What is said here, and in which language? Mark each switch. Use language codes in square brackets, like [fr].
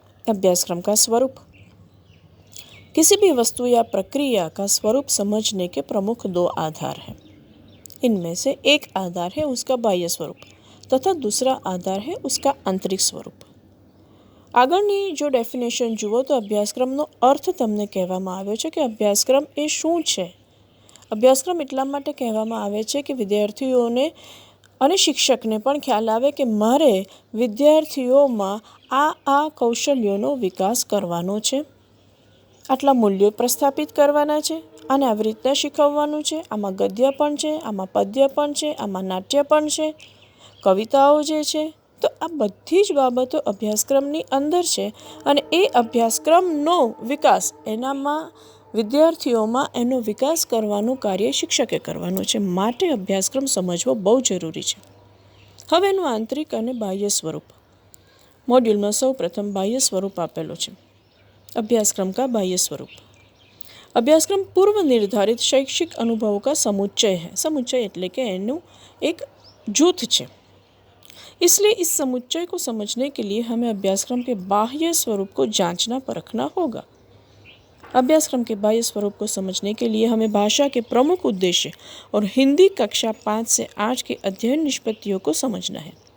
[hi] अभ्यासक्रम का स्वरूप, किसी भी वस्तु या प्रक्रिया का स्वरूप समझने के प्रमुख 2 आधार हैं। इनमें से एक आधार है उसका बाह्य स्वरूप तथा दूसरा आधार है उसका आंतरिक स्वरूप। [gu] આગળની જો ડેફિનેશન જુઓ તો અભ્યાસક્રમનો અર્થ તમને કહેવામાં આવ્યો છે કે અભ્યાસક્રમ એ શું છે। અભ્યાસક્રમ એટલા માટે કહેવામાં આવે છે કે વિદ્યાર્થીઓને અને શિક્ષકને પણ ખ્યાલ આવે કે મારે વિદ્યાર્થીઓમાં આ કૌશલ્યોનો વિકાસ કરવાનો છે, આટલા મૂલ્યો પ્રસ્થાપિત કરવાના છે, આને આવી રીતના શીખવવાનું છે, આમાં ગદ્ય પણ છે, આમાં પદ્ય પણ છે, આમાં નાટ્ય પણ છે, કવિતાઓ જે છે, તો આ બધી જ બાબતો અભ્યાસક્રમની અંદર છે અને એ અભ્યાસક્રમનો વિકાસ એનામાં વિદ્યાર્થીઓમાં એનો વિકાસ કરવાનું કાર્ય શિક્ષકે કરવાનું છે। માટે અભ્યાસક્રમ સમજવો બહુ જરૂરી છે। હવે એનું આંતરિક અને બાહ્ય સ્વરૂપ। મોડ્યુલમાં સૌ પ્રથમ બાહ્ય સ્વરૂપ આપેલો છે। [hi] अभ्यासक्रम का बाह्य स्वरूप, अभ्यासक्रम पूर्व निर्धारित शैक्षिक अनुभवों का समुच्चय है। समुच्चय [gu] એટલે કે એનું એક જૂથ છે। [hi] इसलिए इस समुच्चय को समझने के लिए हमें अभ्यासक्रम के बाह्य स्वरूप को जांचना परखना होगा। अभ्यासक्रम के बाह्य स्वरूप को समझने के लिए हमें भाषा के प्रमुख उद्देश्य और हिंदी कक्षा 5 से 8 के अध्ययन निष्पत्तियों को समझना है।